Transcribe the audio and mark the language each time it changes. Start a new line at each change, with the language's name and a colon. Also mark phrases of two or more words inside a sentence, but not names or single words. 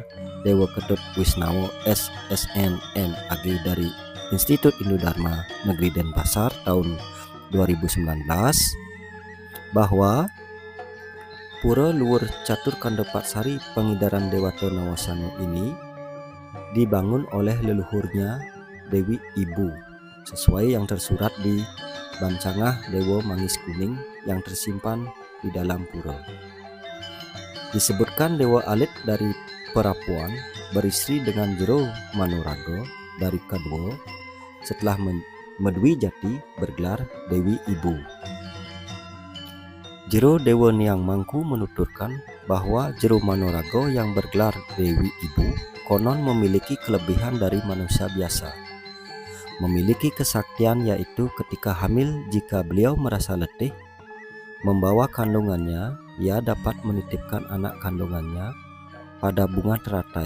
Indonesian: Dewa Ketut Wisnawo SSN MAG dari Institut Hindu Dharma Negeri Denpasar tahun 2019 bahwa Pura Luhur Catur Kandapatsari Pangidaran Dewata Nawasango ini dibangun oleh leluhurnya Dewi Ibu sesuai yang tersurat di Bancangah Dewa Mangis Kuning yang tersimpan di dalam pura. Disebutkan Dewa Alit dari Perapuan beristri dengan Jero Manorago dari Kadwo setelah Medwi Jati bergelar Dewi Ibu. Jero Dewa Niang Mangku menuturkan bahwa Jero Manorago yang bergelar Dewi Ibu konon memiliki kelebihan dari manusia biasa. Memiliki kesaktian yaitu ketika hamil jika beliau merasa letih, membawa kandungannya, ia dapat menitipkan anak kandungannya pada bunga teratai.